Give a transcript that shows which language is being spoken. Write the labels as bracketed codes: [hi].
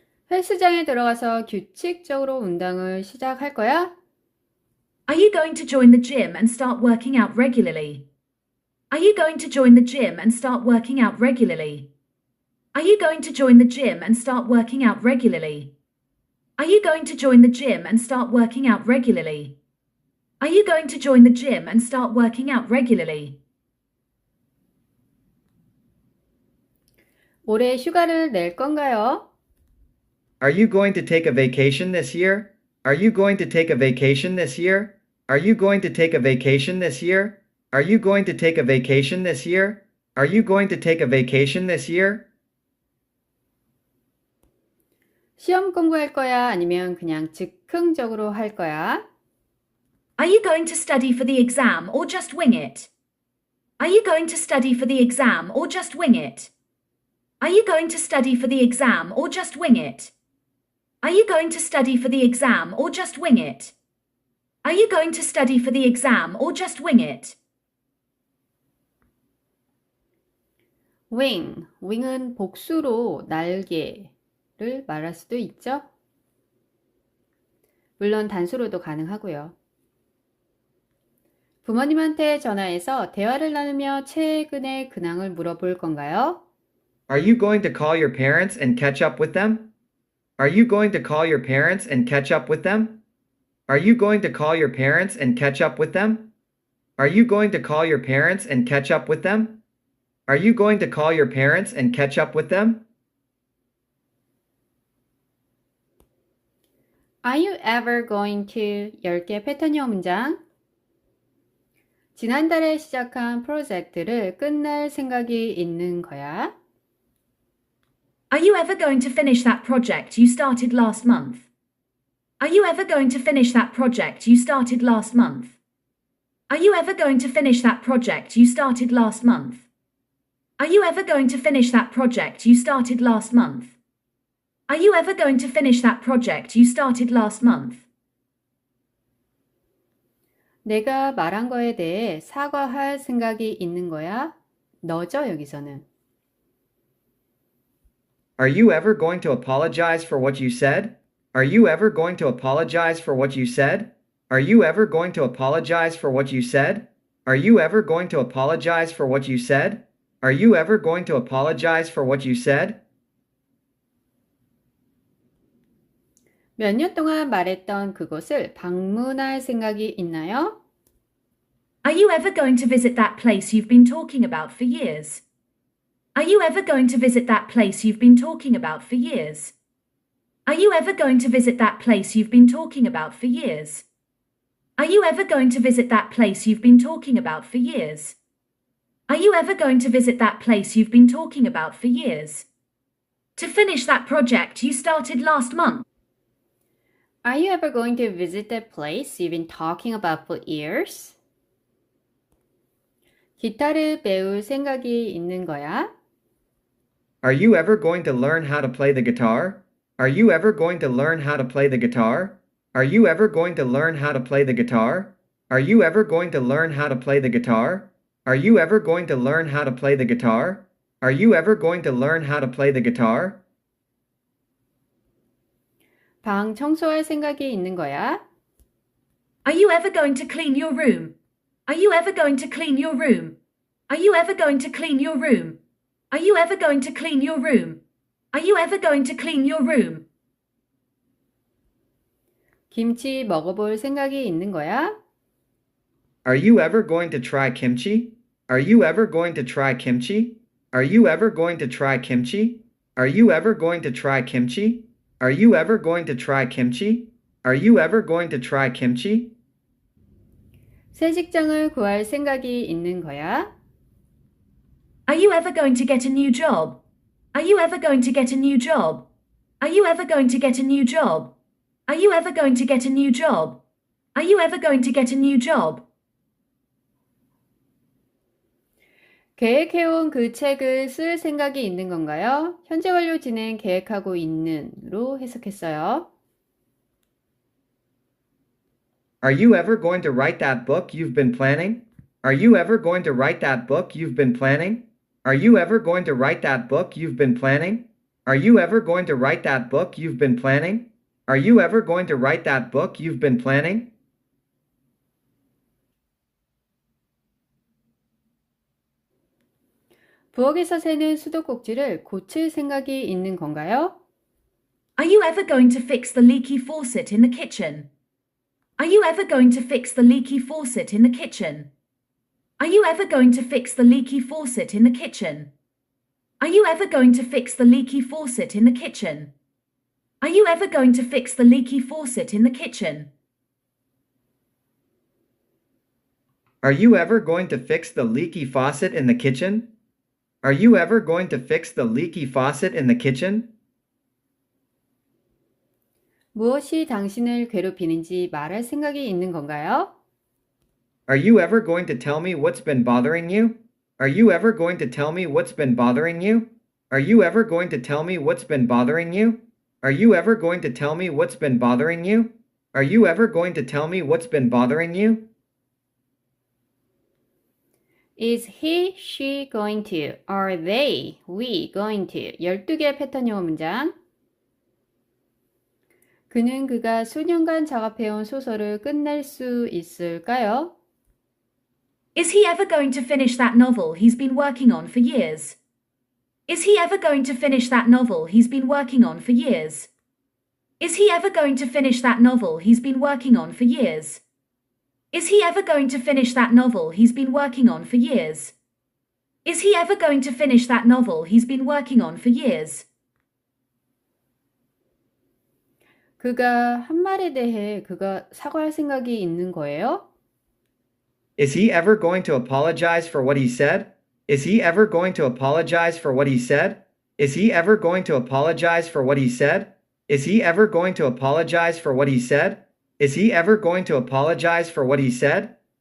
[ko] 헬스장에 들어가서 규칙적으로 운동을 시작할 거야? [en] Are you going to join the gym and start working out regularly? Are you going to join the gym and start working out regularly? Are you going to join the gym and start working out regularly? Are you going to join the gym and start working out regularly? Are you going to join the gym and start working out regularly? [ko] 올해 휴가를 낼 건가요? [en] Are you going to take a vacation this year? Are you going to take a vacation this year? Are you going to take a vacation this year? Are you going to take a vacation this year? Are you going to take a vacation this year? [ko] 시험 공부할 거야? 아니면 그냥 즉흥적으로 할 거야? [en] Are you going to study for the exam or just wing it? Are you going to study for the exam or just wing it? Are you going to study for the exam or just wing it? Are you going to study for the exam or just wing it? Are you going to study for the exam or just wing it? [ko] wing, wing은 복수로 날개를 말할 수도 있죠. 물론 단수로도 가능하고요. 부모님한테 전화해서 대화를 나누며 최근의 근황을 물어볼 건가요? [en] Are you going to call your parents and catch up with them? Are you going to call your parents and catch up with them? Are you going to call your parents and catch up with them? Are you going to call your parents and catch up with them? Are you going to call your parents and catch up with them? Are you ever going to [ko] 10개 패턴 영어 문장. 지난달에 시작한 프로젝트를 끝낼 생각이 있는 거야? [en] Are you ever going to finish that project you started last month? Are you ever going to finish that project you started last month? Are you ever going to finish that project you started last month? Are you ever going to finish that project you started last month? Are you ever going to finish that project you started last month? [ko] 내가 말한 거에 대해 사과할 생각이 있는 거야? 너죠, 여기서는. [en] Are you ever going to apologize for what you said? Are you ever going to apologize for what you said? Are you ever going to apologize for what you said? Are you ever going to apologize for what you said? Are you ever going to apologize for what you said? [ko] 몇 년 동안 말했던 그곳을 방문할 생각이 있나요? [en] Are you ever going to visit that place you've been talking about for years? Are you ever going to visit that place you've been talking about for years? Are you ever going to visit that place you've been talking about for years? Are you ever going to visit that place you've been talking about for years? Are you ever going to visit that place you've been talking about for years? To finish that project you started last month. Are you ever going to visit that place you've been talking about for years? [ko] 기타를 배울 생각이 있는 거야? [en] Are you ever going to learn how to play the guitar? Are you ever going to learn how to play the guitar? Are you ever going to learn how to play the guitar? Are you ever going to learn how to play the guitar? Are you ever going to learn how to play the guitar? Are you ever going to learn how to play the guitar? [ko] 방 청소할 생각이 있는 거야? [en] Are you ever going to clean your room? Are you ever going to clean your room? Are you ever going to clean your room? Are you ever going to clean your room? Are you ever going to clean your room? [ko] 김치 먹어볼 생각이 있는 거야? [en] Are you ever going to try kimchi? Are you ever going to try kimchi? Are you ever going to try kimchi? Are you ever going to try kimchi? Are you ever going to try kimchi? Are you ever going to try kimchi? [ko] 새 직장을 구할 생각이 있는 거야? Are you ever going to get a new job? Are you ever going to get a new job? Are you ever going to get a new job? Are you ever going to get a new job? Are you ever going to get a new job? 계획해온 그 책을 쓸 생각이 있는 건가요? 현재 완료 진행 계획하고 있는로 해석했어요. [en] Are you ever going to write that book you've been planning? Are you ever going to write that book you've been planning? Are you ever going to write that book you've been planning? Are you ever going to write that book you've been planning? Are you ever going to write that book you've been planning? [ko] 부엌에서 새는 수도꼭지를 고칠 생각이 있는 건가요? [en] Are you ever going to fix the leaky faucet in the kitchen? Are you ever going to fix the leaky faucet in the kitchen? Are you ever going to fix the leaky faucet in the kitchen? Are you ever going to fix the leaky faucet in the kitchen? Are you ever going to fix the leaky faucet in the kitchen? Are you ever going to fix the leaky faucet in the kitchen? Are you ever going to fix the leaky faucet in the kitchen? [ko] 무엇이 당신을 괴롭히는지 말할 생각이 있는 건가요? [en] Are you ever going to tell me what's been bothering you? Are you ever going to tell me what's been bothering you? Are you ever going to tell me what's been bothering you? Are you ever going to tell me what's been bothering you? Are you ever going to tell me what's been bothering you? Is he, she going to? Are they, we going to? [ko] 12개의 패턴 영어 문장. 그는 그가 수년간 작업해온 소설을 끝낼 수 있을까요? [en] Is he ever going to finish that novel he's been working on for years? Is he ever going to finish that novel he's been working on for years? Is he ever going to finish that novel he's been working on for years? Is he ever going to finish that novel he's been working on for years? Is he ever going to finish that novel he's been working on for years? [ko] 그가 한 말에 대해 그가 사과할 생각이 있는 거예요? [en] Is he ever going to apologize for what he said? Is he ever going to apologize for what he said? Is he ever going to apologize for what he said? Is he ever going to apologize for what he said? Is he ever going to apologize for what he said?